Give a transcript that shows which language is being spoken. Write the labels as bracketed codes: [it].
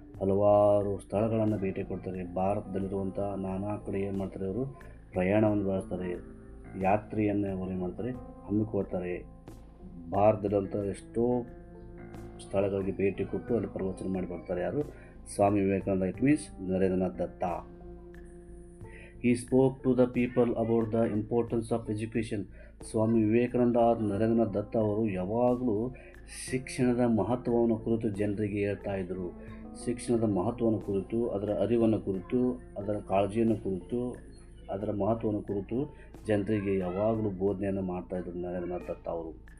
[kn] ಹಲವಾರು ಸ್ಥಳಗಳನ್ನು ಭೇಟಿ ಕೊಡ್ತಾರೆ. ಭಾರತದಲ್ಲಿರುವಂಥ ನಾನಾ ಕಡೆ ಏನು ಮಾಡ್ತಾರೆ, ಅವರು ಪ್ರಯಾಣವನ್ನು ಬೆಳೆಸ್ತಾರೆ, ಯಾತ್ರೆಯನ್ನು ಅವರು ಏನು ಮಾಡ್ತಾರೆ, ಹಮ್ಮಿಕೊಳ್ತಾರೆ. ಭಾರತದಲ್ಲಿರುವಂಥ ಎಷ್ಟೋ ಸ್ಥಳಗಳಿಗೆ ಭೇಟಿ ಕೊಟ್ಟು ಅಲ್ಲಿ ಪ್ರವಚನ ಮಾಡಿ ಬರ್ತಾರೆ. ಯಾರು? Swami Vivekananda. [en] it means [kn] Narendranath Datta. [en] He spoke to the people about the importance of education. [kn] Swami Vivekananda Narendranath ದತ್ತ ಅವರು ಯಾವಾಗಲೂ ಶಿಕ್ಷಣದ ಮಹತ್ವವನ್ನು ಕುರಿತು ಜನರಿಗೆ ಹೇಳ್ತಾ ಇದ್ದರು. ಶಿಕ್ಷಣದ ಮಹತ್ವವನ್ನು ಕುರಿತು, ಅದರ ಅರಿವನ್ನು ಕುರಿತು, ಅದರ ಕಾಳಜಿಯನ್ನು ಕುರಿತು ಅದರ ಮಹತ್ವವನ್ನು ಕುರಿತು ಜನರಿಗೆ ಯಾವಾಗಲೂ ಬೋಧನೆಯನ್ನು ಮಾಡ್ತಾಯಿದ್ರು ನರೇಂದ್ರ ದತ್ತ ಅವರು.